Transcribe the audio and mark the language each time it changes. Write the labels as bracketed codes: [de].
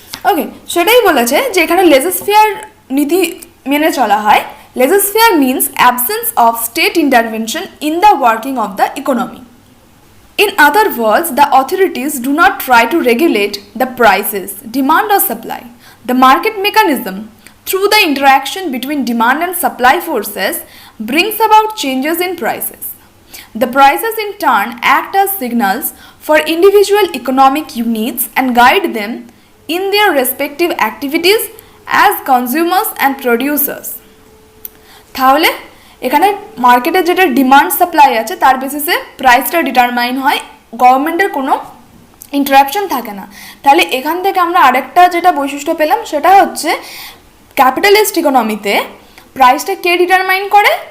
[bn] ওকে, সেটাই বলেছে যে এখানে লেজিসফেয়ার নীতি মেনে চলা হয়। [en] Laissez faire means absence of state intervention in the working of the economy. In other words, the authorities do not try to regulate the prices, demand or supply. The market mechanism, through the interaction between demand and supply forces, brings about changes in prices. The prices in turn act as signals for individual economic units and guide them in their respective activities as consumers and producers. [bn] তাহলে এখানে মার্কেটে যেটা demand supply আছে তার বেসিসে প্রাইসটা determine হয়, গভর্নমেন্টের কোনো ইন্টারাপশন থাকে না। তাহলে এখান থেকে আমরা আরেকটা যেটা বৈশিষ্ট্য পেলাম সেটা হচ্ছে ক্যাপিটালিস্ট ইকোনমিতে প্রাইসটা কে ডিটারমাইন করে?